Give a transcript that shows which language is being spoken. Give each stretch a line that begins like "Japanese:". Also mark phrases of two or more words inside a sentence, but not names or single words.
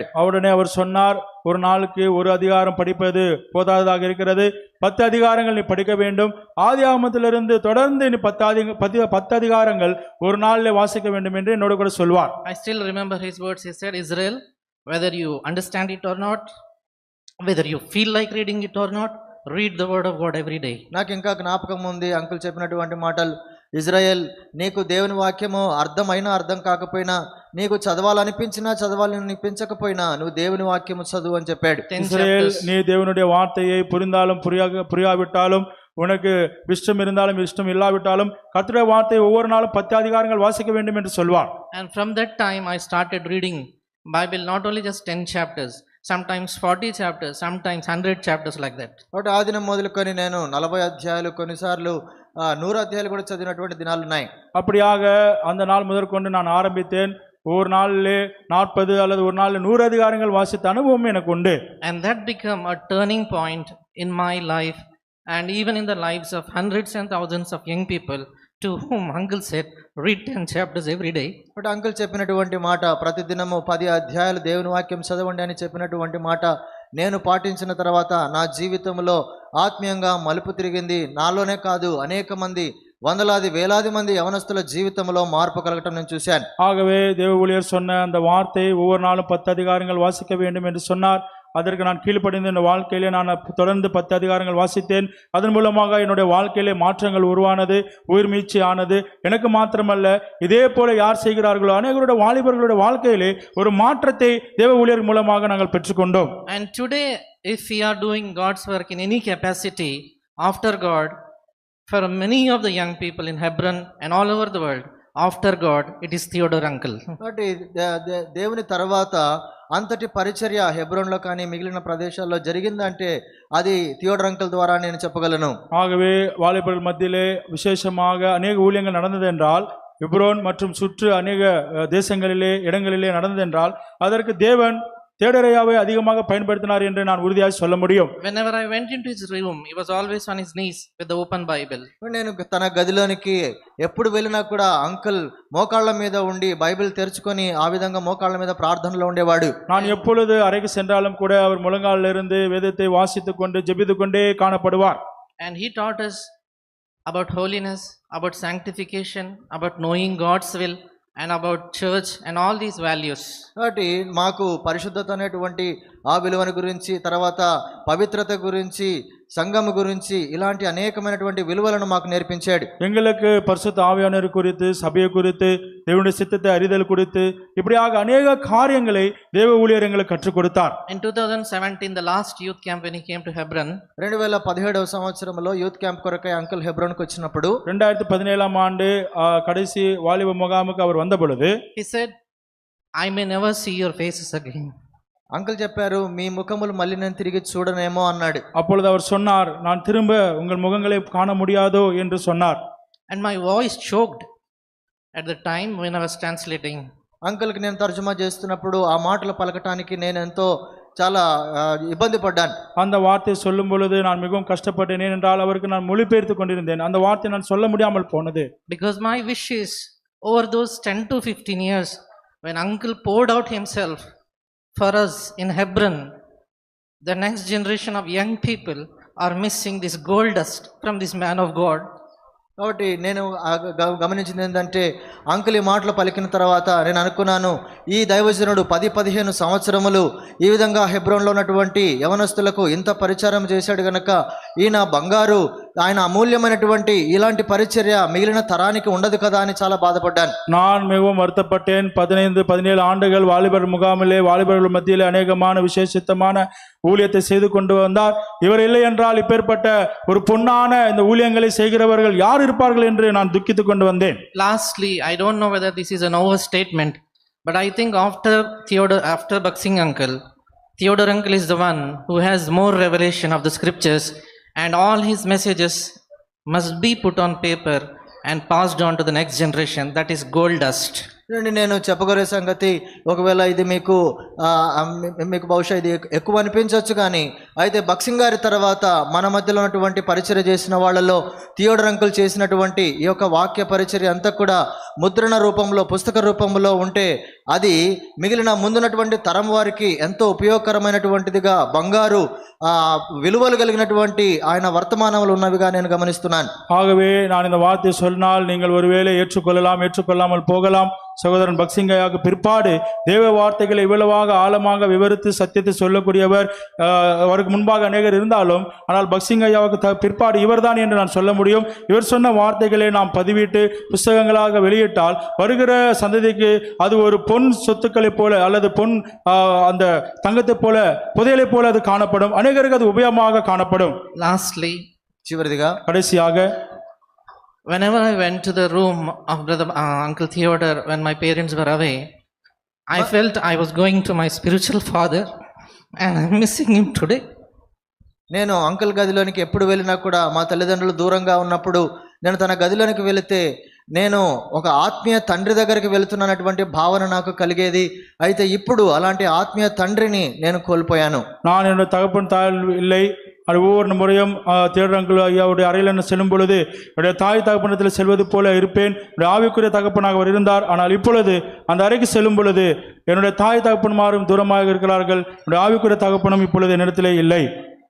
Tamil: உடனே அவர் சொன்னார், ஒரு நாளுக்கு ஒரு அதிகாரம் படிப்பது போதாததாக இருக்கிறது, 10 அதிகாரங்கள் நீ படிக்க வேண்டும். ஆதியாகமத்திலிருந்து தொடர்ந்து நீ 10 அதிகாரங்கள் ஒரு நாளிலே வாசிக்க வேண்டும் என்று என்னோட கூட சொல்வார்.
English: I still remember his words. He said, Israel, whether you understand it or not, whether you feel like reading it or not, read the word of God every day.
Telugu: నాకు ఇంకా జ్ఞాపకం ఉంది అంకుల్ చెప్పినటువంటి మాటలు. ఇజ్రాయెల్, నీకు దేవుని వాక్యము అర్థమైనా అర్థం కాకపోయినా, నీకు చదవాలనిపించినా చదవాలనిపించకపోయినా నువ్వు దేవుని వాక్యము చదువు అని చెప్పాడు.
Tamil: இஸ்ரவேல், நீ தேவனுடைய வார்த்தையை புரிந்தாலும் புரியாவிட்டாலும், உனக்கு இஷ்டம் இருந்தாலும் இஷ்டம் இல்லாவிட்டாலும் கர்த்தருடைய வார்த்தையை ஒவ்வொரு நாளும் 10 அதிகாரங்கள் வாசிக்க வேண்டும் என்று சொல்வார்.
English: And from that time I started reading Bible, not only just 10 chapters, sometimes 40 chapters, sometimes 100 chapters, like that.
Telugu: కాబట్టి ఆ దినం మొదలుకొని నేను 40 అధ్యాయాలు, కొన్నిసార్లు 100 అధ్యాయాలు కూడా చదివినటువంటి దినాలు ఉన్నాయి.
Tamil: அப்படியாக அந்த நாள் முதற்கொண்டு நான் ஆரம்பித்தேன். ஒரு நாளிலே 40 அல்லது ஒரு நாளில் 100 அதிகாரங்கள் வாசித்த அனுபவம் எனக்கு உண்டு.
English: And that became a turning point in my life and even in the lives of hundreds and thousands of young people to whom uncle said, read 10 chapters every day. But uncle
Telugu: చెప్పినటువంటి మాట, ప్రతి దినము 10 అధ్యాయాలు దేవుని వాక్యం చదవండి అని చెప్పినటువంటి మాట నేను పాటించిన తర్వాత నా జీవితంలో ఆత్మీయంగా మలుపు తిరిగింది. నాలోనే కాదు, అనేక మంది, వందలాది వేలాది మంది యవనస్తుల జీవితంలో మార్పు కలగటం నేను చూశాను.
Tamil: ஆகவே தேவ ஊழியர் சொன்ன அந்த வார்த்தையை ஒவ்வொரு நாளும் 10 அதிகாரங்கள் வாசிக்க வேண்டும் என்று சொன்னார். அதற்கு நான் கீழ்ப்படிந்து என் வாழ்க்கையிலே நான் தொடர்ந்து 10 அதிகாரங்கள் வாசித்தேன். அதன் மூலமாக என்னுடைய வாழ்க்கையிலே மாற்றங்கள் உருவானது, உயிர் மீட்சி ஆனது. எனக்கு மாத்திரமல்ல, இதே போல யார் செய்கிறார்களோ அநேகருடைய வாலிபர்களுடைய வாழ்க்கையிலே ஒரு மாற்றத்தை தேவ ஊழியர் மூலமாக நாங்கள் பெற்றுக்கொண்டோம்.
English: And today, if we are doing God's work in any capacity after God, for many of the young people in Hebron and all over the world, after God, it is Theodore uncle.
Telugu: కాబట్టి దేవుని తర్వాత అంతటి పరిచర్య హెబ్రోన్లో కానీ మిగిలిన ప్రదేశాల్లో జరిగిందంటే అది థియోడర్ అంకుల్ ద్వారా నేను చెప్పగలను.
Tamil: ஆகவே வாலிபர்கள் மத்தியிலே விசேஷமாக அநேக ஊழியங்கள் நடந்தது என்றால், எப்ரோன் மற்றும் சுற்று அநேக தேசங்களிலே இடங்களிலே நடந்ததென்றால் அதற்கு தேவன் தேடரையாவை அதிகமாக பயன்படுத்தினார் என்று நான் உறுதியாக சொல்ல முடியும்.
English: Whenever I went into his room, he was always on his knees with the open Bible.
Telugu: నేను తన గదిలోనికి ఎప్పుడు వెళ్ళినా కూడా అంకుల్ మోకాళ్ళ మీద ఉండి బైబిల్ తెరుచుకొని ఆ విధంగా మోకాళ్ళ మీద ప్రార్థనలో ఉండేవాడు.
Tamil: நான் எப்பொழுது அறைக்கு சென்றாலும் கூட அவர் முழங்காலில் இருந்து வேதத்தை வாசித்துக் கொண்டு ஜெபித்துக் கொண்டே காணப்படுவார்.
English: And he taught us about holiness, about sanctification, about knowing God's will, and about church and all these values.
Telugu: కాబట్టి మాకు పరిశుద్ధత అనేటువంటి ఆ విలువను గురించి, తర్వాత పవిత్రత గురించి, సంఘము గురించి ఇలాంటి అనేకమైనటువంటి విలువలను మాకు నేర్పించాడు.
Tamil: எங்களுக்கு பரிசுத்த ஆவியானவர் குறித்து, சபையை குறித்து, தேவனுடைய சித்தத்தை அறிதல் குறித்து இப்படியாக அநேக காரியங்களை தேவ ஊழியர் எங்களுக்கு கற்றுக் கொடுத்தார்.
English: In 2017, the last youth camp, when he came to Hebron,
Telugu: 2017వ సంవత్సరంలో
English: youth camp
Telugu: కొరకై అంకుల్ హెబ్రోన్కి వచ్చినప్పుడు
Tamil: 2017ஆம் ஆண்டு கடைசி வாலிப முகாமுக்கு அவர் வந்த பொழுது
English: he said, I may never see your faces again.
Telugu: అంకుల్ చెప్పారు, మీ ముఖములు మళ్ళీ నేను తిరిగి చూడనేమో అన్నాడు.
Tamil: அப்பொழுது அவர் சொன்னார், நான் திரும்ப உங்கள் முகங்களை காண முடியாதோ என்று சொன்னார்.
English: And my voice choked at the time when I was translating.
Telugu: అంకుల్కి నేను తర్జుమా చేస్తున్నప్పుడు ఆ మాటలు పలకటానికి నేను ఎంతో చాలా ఇబ్బంది పడ్డాను.
Tamil: அந்த வார்த்தை சொல்லும் பொழுது நான் மிகவும் கஷ்டப்பட்டேன். ஏனென்றால் அவருக்கு நான் மொழிபெயர்த்து கொண்டிருந்தேன். அந்த வார்த்தை நான் சொல்ல முடியாமல் போனது.
English: Because my wish is, over those 10 to 15 years, when uncle poured out himself for us in Hebron, the next generation of young people are missing this gold dust from this man of God.
Telugu: కాబట్టి నేను గమనించింది ఏంటంటే, అంకుల్ ఈ మాటలు పలికిన తర్వాత నేను అనుకున్నాను, ఈ దైవజనుడు 10-15 సంవత్సరములు ఈ విధంగా హెబ్రోన్లో ఉన్నటువంటి యవనస్తులకు ఇంత పరిచారం చేశాడు గనక ఈయన బంగారు, ఆయన అమూల్యమైనటువంటి ఇలాంటి పరిచర్య మిగిలిన తరానికి ఉండదు కదా అని చాలా బాధపడ్డాను.
Tamil: நான் மிகவும் வருத்தப்பட்டேன். 15-17 ஆண்டுகள் வாலிபர் முகாமிலே வாலிபர்கள் மத்தியிலே அநேகமான விசேஷித்தமான ஊழியத்தை செய்து கொண்டு வந்தார். இவர் இல்லை என்றால் இப்பேற்பட்ட ஒரு பொன்னான இந்த ஊழியங்களை செய்கிறவர்கள் யார் இருப்பார்கள் என்று நான் துக்கித்துக் கொண்டு வந்தேன்.
English: Lastly, I don't know whether this is an overstatement, but I think after Baksing uncle, Theodore uncle is the one who has more revelation of the scriptures, and all his messages must be put on paper and passed on to the next generation. That is gold dust.
Telugu: నేను చెప్పగలిగే సంగతి, ఒకవేళ ఇది మీకు బహుశా ఇది ఎక్కువ అనిపించవచ్చు, కానీ అయితే బక్సింగ్ గారి తర్వాత మన మధ్యలో ఉన్నటువంటి పరిచర్య చేసిన వాళ్ళలో థియోడర్ అంకుల్ చేసినటువంటి ఈ యొక్క వాక్య పరిచర్య అంతా కూడా ముద్రణ రూపంలో, పుస్తక రూపంలో ఉంటే అది మిగిలిన ముందున్నటువంటి తరం వారికి ఎంతో ఉపయోగకరమైనటువంటిదిగా, బంగారు విలువలు కలిగినటువంటి ఆయన వర్తమానములు ఉన్నవిగా నేను గమనిస్తున్నాను.
Tamil: ஆகவே நான் இந்த வார்த்தை சொன்னால் நீங்கள் ஒருவேளை ஏற்றுக்கொள்ளலாம், ஏற்றுக்கொள்ளாமல் போகலாம். சகோதரன் பக்சிங்கையாவுக்கு பிற்பாடு தேவ வார்த்தைகளை இவ்வளவாக ஆழமாக விவரித்து சத்தியத்தை சொல்லக்கூடியவர் அவருக்கு முன்பாக அநேகர் இருந்தாலும், ஆனால் பக்சிங்கையாவுக்கு பிற்பாடு இவர்தான் என்று நான் சொல்ல முடியும். இவர் சொன்ன வார்த்தைகளை நாம் பதிவிட்டு புஸ்தகங்களாக வெளியிட்டால் வருகிற சந்ததிக்கு அது ஒரு பொன் சொத்துக்களை போல அல்லது பொன் அந்த தங்கத்தை போல, புதையலை போல அது காணப்படும். அநேகருக்கு அது உபயோகமாக காணப்படும்.
English: Lastly,
Telugu: చివరిదిగా
Tamil: கடைசியாக,
English: whenever I went to the room of Uncle Theodore when my parents were away, I felt I was going to my spiritual father and I'm missing him today.
Telugu: నేను అంకుల్ గదిలోనికి ఎప్పుడు వెళ్ళినా కూడా, మా తల్లిదండ్రులు దూరంగా ఉన్నప్పుడు నేను తన గదిలోనికి వెళితే నేను ఒక ఆత్మీయ తండ్రి దగ్గరికి వెళుతున్నటువంటి భావన నాకు కలిగేది. అయితే ఇప్పుడు అలాంటి ఆత్మీయ తండ్రిని నేను కోల్పోయాను.
Tamil: நான் என்னுடைய தகப்பன் தாய் இல்லை. அது ஒவ்வொரு முறையும் தேடுறங்கள் ஐயாவுடைய அறையில் செல்லும் பொழுது என்னுடைய தாய் தகப்பனத்தில் செல்வது போல இருப்பேன். என்னுடைய ஆவிக்குரிய தகப்பனாக அவர் இருந்தார். ஆனால் இப்பொழுது அந்த அறைக்கு செல்லும் பொழுது என்னுடைய தாய் தகப்பன்மாரும் தூரமாக இருக்கிறார்கள். என்னுடைய ஆவிக்குரிய தகப்பனும் இப்பொழுது என்னிடத்திலே இல்லை.